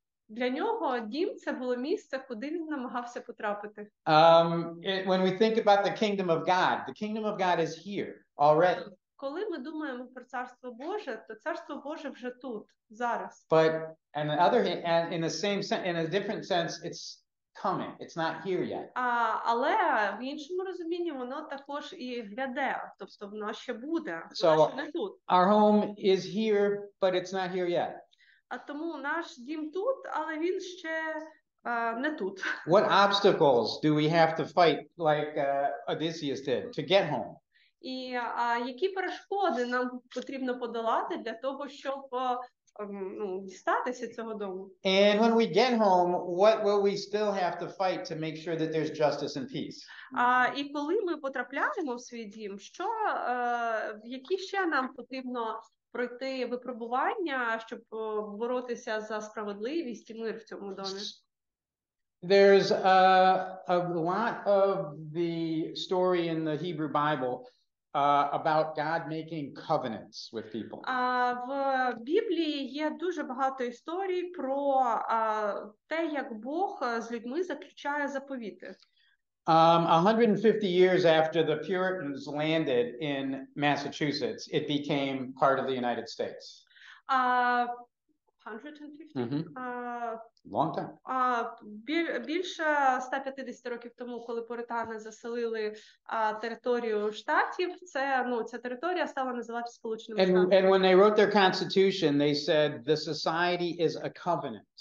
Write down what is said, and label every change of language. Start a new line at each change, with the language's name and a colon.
Ukrainian: Для нього дім – це було місце, куди він намагався потрапити.
English: When we think about the kingdom of God is here already.
Ukrainian: Коли ми думаємо про Царство Боже, то Царство Боже вже тут, зараз.
English: But on the other hand, in a different sense, it's coming. It's not here yet.
Ukrainian: Але в іншому розумінні воно також і гляде, тобто воно ще буде,
English: So,
Ukrainian: воно ще не тут.
English: Our home is here, but it's not here yet.
Ukrainian: А тому наш дім тут, але він ще не тут.
English: What obstacles do we have to fight, like Odysseus did, to get home?
Ukrainian: І які перешкоди нам потрібно подолати для того, щоб ну, дістатися цього дому?
English: And when we get home, what will we still have to fight to make sure that there's justice and peace?
Ukrainian: І коли ми потрапляємо в свій дім, які ще нам потрібно пройти випробування, щоб боротися за справедливість і мир в цьому домі?
English: There's a lot of the story in the Hebrew Bible about God making covenants with people.
Ukrainian: В Біблії є дуже багато історій про те, як Бог з людьми заключає заповіти.
English: 150 years after the Puritans landed in Massachusetts, it became part of the United States. 150? Long time.
Ukrainian: Більше 150 років тому, коли пуритани заселили територію штатів, ця територія стала називатися Сполученими Штатами.
English: And when they wrote their constitution, they said the society is a covenant.